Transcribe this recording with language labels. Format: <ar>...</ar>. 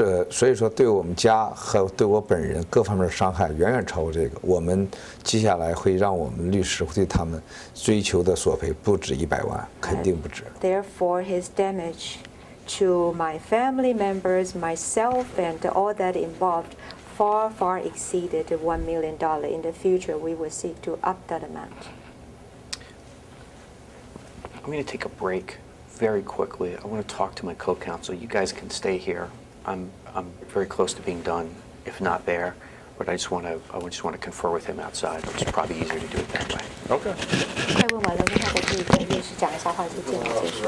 <zh>所以说对我们家和对我本人各方面的伤害远远超过这个。我们接下来会让我们律师会对他们追求的索赔不止100万，肯定不止。</zh> <en>Therefore, his damage to my family members, myself, and all that involved far exceeded $1 million. In the future, we will seek to up that amount. I'm going to take a break very quickly. I want to talk to my co-counsel. You guys can stay here. I'm very close to being done, if not there. But I just want to confer with him outside. It's probably easier to do it that way. Okay.</en> <zh>快问完了，那我可以跟律师讲一下话，就见到结束。</zh>